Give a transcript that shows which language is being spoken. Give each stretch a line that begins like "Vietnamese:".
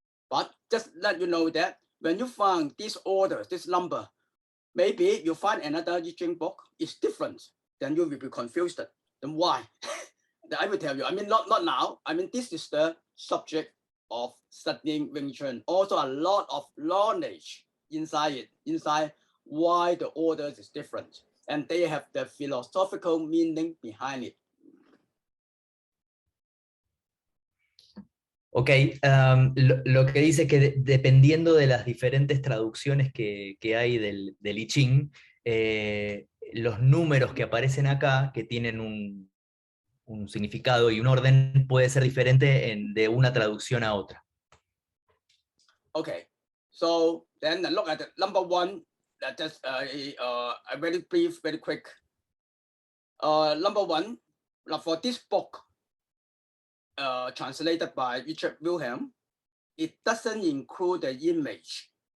English: But just let you know that when you find this order, this number, maybe you find another I-Ching book is different, then you will be confused. Then why? I will tell you. I mean, not now. I mean, this is the subject of studying Wing Chun. Also, a lot of knowledge inside why the orders is different, and they have the philosophical meaning behind it.
Spanish: Ok, lo que dice es que dependiendo de las diferentes traducciones que hay del I-Ching, los números que aparecen acá, que tienen un significado y un orden, puede ser diferente de una traducción a otra.
English: Okay, so then look at the number one. Just a very brief, very quick. Number one, for this book, translated by Richard Wilhelm, it doesn't include the image.